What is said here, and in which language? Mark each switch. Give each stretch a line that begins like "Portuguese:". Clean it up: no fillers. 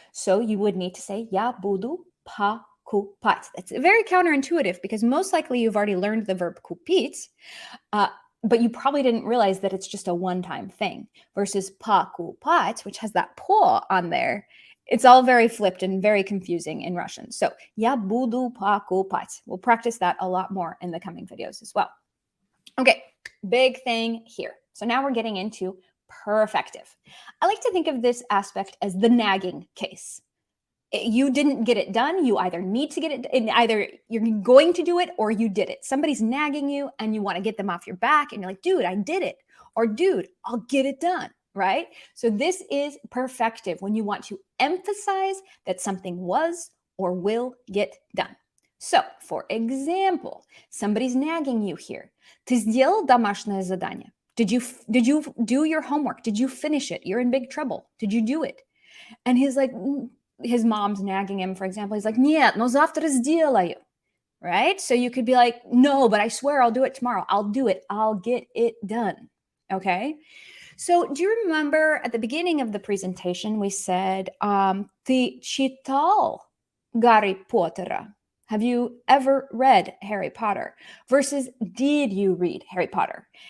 English: So you would need to say
Russian: Я буду покупать.
English: That's very counterintuitive because most likely you've already learned the verb купить, but you probably didn't realize that it's just a one-time thing versus покупать, which has that по on there. It's all very flipped and very confusing in Russian.
Russian: So, я буду покупать.
English: We'll practice that a lot more in the coming videos as well. Okay, big thing here. So now we're getting into perfective. I like to think of this aspect as the nagging case. You didn't get it done. You either need to get it, either you're going to do it or you did it. Somebody's nagging you and you want to get them off your back and you're like, dude, I did it. Or dude, I'll get it done. Right? So this is perfective when you want to emphasize that something was or will get done. So, for example, somebody's nagging you here.
Russian: Ты сделал домашнее задание?
English: Did you do your homework? Did you finish it? You're in big trouble. Did you do it? And he's like, his mom's nagging him, for example. He's like,
Russian: нет, но завтра сделаю.
English: Right? So you could be like, no, but I swear I'll do it tomorrow. I'll do it. I'll get it done. Okay? So do you remember at the beginning of the presentation, we said,
Russian: ты читал Гарри Поттера?
English: Have you ever read Harry Potter? Versus did you read Harry Potter?